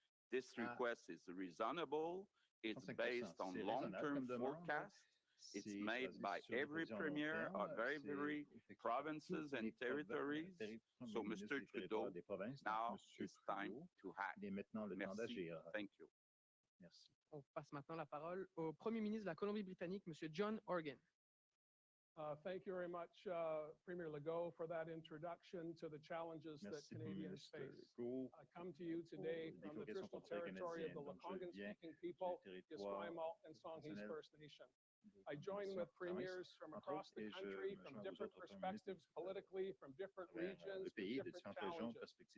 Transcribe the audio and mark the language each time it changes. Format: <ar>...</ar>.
<en>This request is reasonable. It's based on long-term forecasts. It's made by every premier of every provinces and territories. So, Mr. Trudeau, now it's time to act. Merci. Thank you.</en> <fr>Merci. On passe maintenant la parole au Premier ministre de la Colombie-Britannique, M. John Horgan.</fr> <en>Thank you very much, Premier Legault, for that introduction to the challenges that Canadians face. I come to you today from the traditional territory of the Lekwungen-speaking people, Esquimalt and Songhees First Nation. I join with premiers from across the country, from different perspectives politically, from different regions, with different challenges.</en>